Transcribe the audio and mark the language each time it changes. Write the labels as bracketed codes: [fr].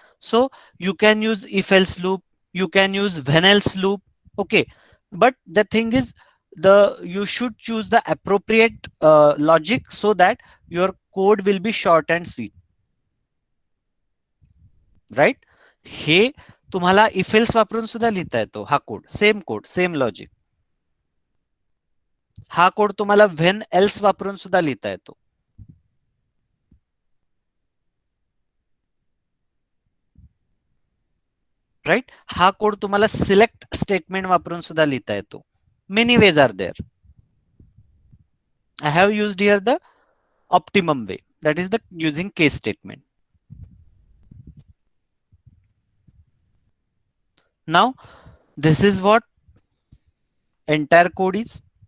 [en] So you can use if else loop, you can use when else loop. Okay, but the thing is, you should choose the appropriate logic so that your code will be short and sweet, right? [mr] हे तुम्हाला if else वापरून सुद्धा लिहिता येतो हा code same logic. हा code तुम्हाला when else वापरून सुद्धा लिहिता येतो. राइट? हा कोड तुम्हाला सिलेक्ट स्टेटमेंट वापरून सुद्धा लिहिता येतो. [en] Many ways are there. I have used here the optimum way, that is the using case statement. Now this is what entire code is.